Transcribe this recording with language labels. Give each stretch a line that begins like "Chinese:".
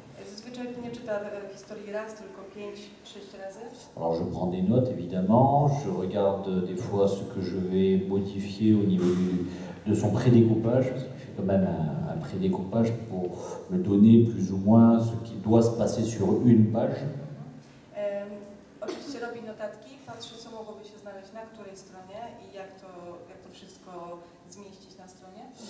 Polish: Zazwyczaj nie czyta historii raz, tylko 5-6 razy.
French: Alors je prends des notes évidemment, je regarde des fois ce que je vais modifier au niveau de son prédécoupage, parce qu'il fait quand même un prédécoupage pour me donner plus ou moins ce qui doit se passer sur une page.
Polish: Oczywiście robi notatki, patrzy co mogłoby się znaleźć na której stronie i jak to wszystko zmieścić na stronie.